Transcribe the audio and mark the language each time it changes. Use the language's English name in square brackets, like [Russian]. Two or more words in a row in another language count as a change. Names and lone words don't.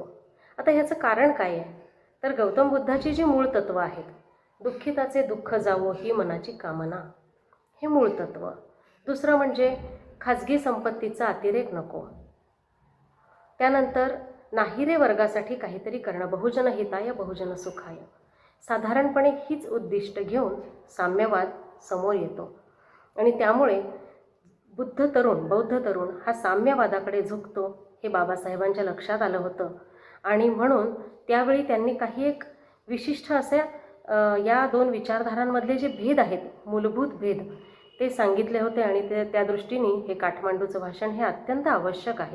[Marathi] आता ह्याचं कारण काय आहे, तर गौतम बुद्धाची जी मूळ तत्त्वं आहेत, दुःखिताचे दुःख जावो ही मनाची कामना, हे मूळ तत्त्व. दुसरं म्हणजे खाजगी संपत्तीचा अतिरेक नको. त्यानंतर नाहीरे वर्गासाठी काहीतरी करणं, [Pali] बहुजन हिताय बहुजन सुखाय. [Marathi] साधारणपणे हीच उद्दिष्ट घेऊन साम्यवाद समोर येतो आणि त्यामुळे बौद्ध तरुण हा साम्यवादाकडे झुकतो हे बाबासाहेबांच्या लक्षात आलं होतं. आणि म्हणून त्यावेळी त्यांनी काही एक विशिष्ट असे या दोन विचारधारांमधले जे भेद आहेत, मूलभूत भेद, ते सांगितले होते आणि त्या दृष्टीने हे काठमांडूचं भाषण हे अत्यंत आवश्यक आहे.